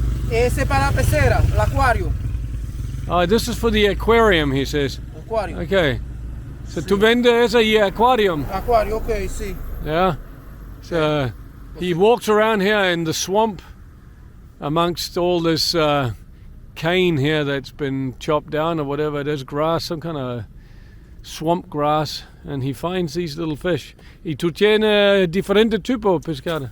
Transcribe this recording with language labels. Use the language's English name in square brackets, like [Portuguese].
[Spanish] Ese para la pecera, el acuario. [English] This is for the aquarium, he says. [Spanish] Acuario. Okay. So tú vendes ese aquarium? Acuario, okay, sí. [English] Yeah. So he walks around here in the swamp amongst all this cane here that's been chopped down or whatever it is, grass, some kind of swamp grass, and he finds these little fish. [Spanish] ¿Y tú tienes diferente tipo de pescado?